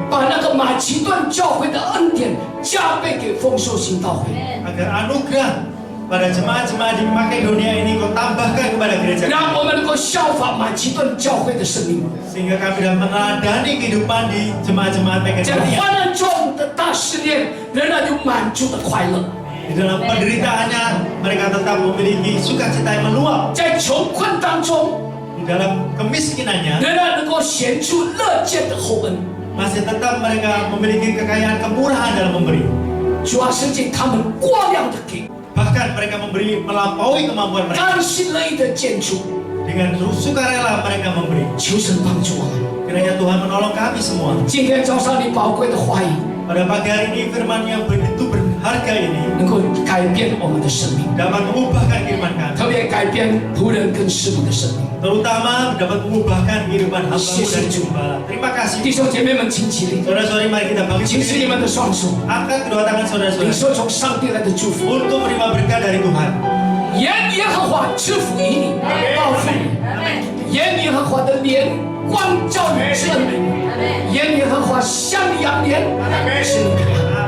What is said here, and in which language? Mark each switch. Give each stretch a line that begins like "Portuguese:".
Chinese: 把那个马其顿教会的恩典加倍给丰收行道会。
Indonesian: agar anugerah pada jemaat-jemaat di Makedonia ini kau tambahkan kepada gereja
Chinese: 让
Indonesian: kami.
Chinese: 我们能够效法马其顿教会的生命，
Indonesian: Sehingga kami dapat meneladani kehidupan di jemaat-jemaat
Chinese: 在
Indonesian: Makedonia.
Chinese: 患难中的大试炼，仍然有满足的快乐；
Indonesian: Di dalam penderitaannya mereka tetap memiliki sukacita yang meluap.
Chinese: 在穷困当中，
Indonesian: Di dalam kemiskinannya
Chinese: 仍然能够显出乐见的厚恩。
Indonesian: masih tetap mereka memiliki kekayaan kemurahan dalam memberi.
Chinese: 主啊，圣经他们过量的给，
Indonesian: Bahkan mereka memberi melampaui kemampuan mereka.
Chinese: 甘心乐意的献出。
Indonesian: Dengan sukarela mereka memberi.
Chinese: 求神帮助我们。
Indonesian: Kiranya Tuhan menolong kami semua.
Chinese: 今天早上你宝贵的话语，
Indonesian: Pada pagi hari ini firman yang begitu berharga ini
Chinese: 能够改变我们的生命，
Indonesian: dapat mengubahkan kehidupan kami.
Chinese: 特别改变仆人跟师母的生命。
Indonesian: Terutama dapat mengubahkan kehidupan hamba dan gembala. Terima
Chinese: 弟
Indonesian: kasih.
Chinese: 兄姐妹们，请起立，
Indonesian: Saudara-saudari, mari kita bangkit
Chinese: 请起你们的双手，
Indonesian: angkat kedua tangan saudara-saudara
Chinese: 受从上帝来的祝福。
Indonesian: untuk menerima berkat dari Tuhan.
Chinese: 愿耶和华赐福于你，报复你；愿耶和华的脸光照你，赐恩于你；愿耶和华向你扬脸，赐你平安。